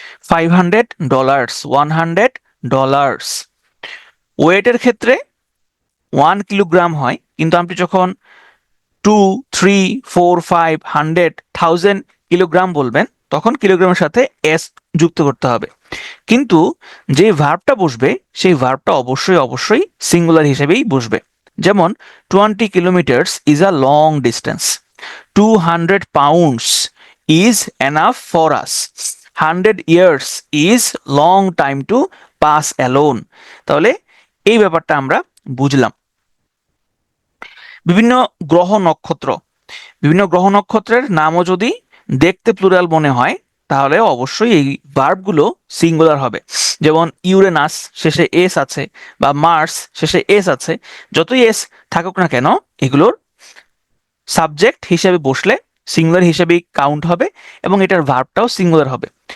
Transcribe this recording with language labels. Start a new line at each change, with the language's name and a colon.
Bangla: $500, $100। ওয়েটের ক্ষেত্রে 1 কিলোগ্রাম হয়, কিন্তু আপনি যখন 2, 3, 4, 5, 100, 1000 কিলোগ্রাম বলবেন তখন কিলোগ্রামের সাথে এস যুক্ত করতে হবে। কিন্তু যে ভার্বটা বসবে সেই ভার্বটা অবশ্যই সিঙ্গুলার হিসেবেই বসবে। যেমন
English: 20 kilometres is a long distance, 200 pounds is enough for us, 100 years is long time to pass alone।
Bangla: তাহলে এই ব্যাপারটা আমরা বুঝলাম। বিভিন্ন গ্রহ নক্ষত্র, বিভিন্ন গ্রহ নক্ষত্রের নামও যদি দেখতে প্লুরাল মনে হয় তাহলে অবশ্যই এই ভার্বগুলো সিঙ্গুলার হবে। যেমন ইউরেনাস শেষে এস আছে, বা মার্স শেষে এস আছে, যতই এস থাকুক না কেন এগুলোর সাবজেক্ট হিসেবে বসলে সিঙ্গুলার হিসেবেই কাউন্ট হবে এবং এটার ভার্বটাও সিঙ্গুলার হবে।